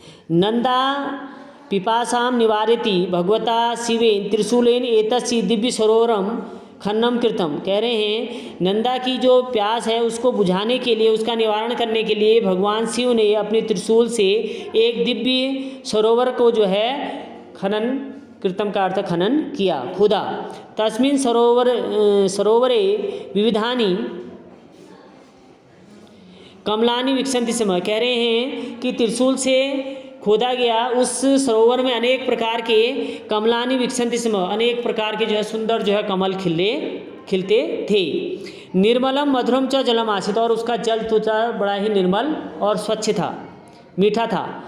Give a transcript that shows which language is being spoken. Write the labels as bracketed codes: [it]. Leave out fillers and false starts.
[sa] नंदा पिपासां निवारयति भगवता शिवेन त्रिशूलेन एतस्य दिव्य सरोवरम खननम कृतम। [hi] कह रहे हैं नंदा की जो प्यास है उसको बुझाने के लिए, उसका निवारण करने के लिए भगवान शिव ने अपने त्रिशूल से एक दिव्य सरोवर को जो है खनन, कृतम का अर्थ खनन किया, खुदा। [sa] तस्मिन सरोवरे विविधानि कमलानि विकसन्ति समय। [hi] कह रहे हैं कि त्रिशूल से खोदा गया उस सरोवर में अनेक प्रकार के [sa] कमलानि विकसन्ति समय, [hi] अनेक प्रकार के जो है सुंदर जो है कमल खिलते थे। [sa] निर्मलम मधुरम च जलम आसीत्, [hi] और उसका जल तो बड़ा ही निर्मल और स्वच्छ था, मीठा था।